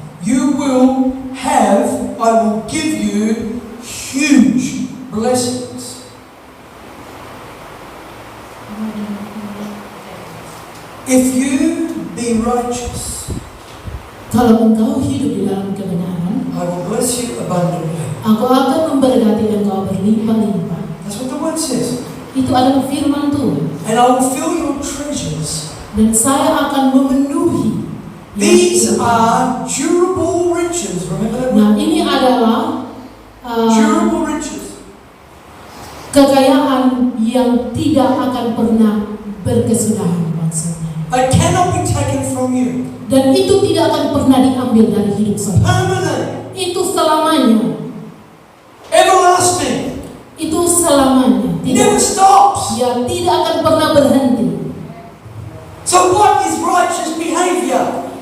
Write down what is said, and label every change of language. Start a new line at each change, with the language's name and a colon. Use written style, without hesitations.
English: You will have. I will give you huge blessings. If you be righteous,
Indonesian: kalau engkau hidup di dalam kebenaran,
English: I will bless you abundantly.
Indonesian: Aku akan memberkati engkau berlimpah-limpah.
English: That's what the word says.
Indonesian: Itu adalah firman Tuhan.
English: And I will fill your treasures.
Indonesian: Dan saya akan memenuhi.
English: These are durable riches. Remember that word?
Indonesian: Nah, ini adalah
English: Durable riches.
Indonesian: kekayaan yang tidak akan pernah berkesudahan maksudnya.
English: They cannot be taken from you.
Indonesian: Dan itu tidak akan pernah diambil dari hidup saudara.
English: Permanent.
Indonesian: Itu selamanya.
English: Everlasting.
Indonesian: Itu selamanya.
English: Never stops.
Indonesian: Ya, tidak akan pernah berhenti.
English: So what is righteous behavior?